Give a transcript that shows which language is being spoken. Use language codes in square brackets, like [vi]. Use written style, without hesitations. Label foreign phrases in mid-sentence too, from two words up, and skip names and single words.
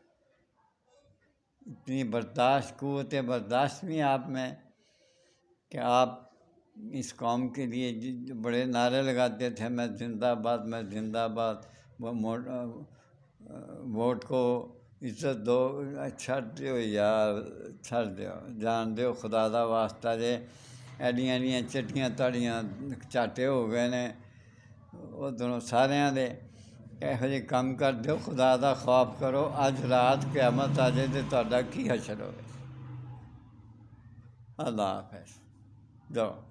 [ur] اتنی برداشت، قوت برداشت نہیں آپ میں کہ آپ اس قوم کے لیے بڑے نعرے لگاتے تھے، میں زندہ آباد، میں زندہ آباد، ووٹ کو عزت دو۔ [pa] چھڑ دیو یار، چھڑ دیو، جان دیو خدا دا واسطہ جے، ایڈیاں ایڈیاں چٹیاں تڑیاں چاٹے ہو گئے نے ادھروں ساریاں دے۔ یہو جہے کام کر دیو، خدا دا خوف کرو، اج رات قیامت آ جائے تو تہاڈا کی حشر ہوئے۔ [ur] اللہ حافظ، جاؤ۔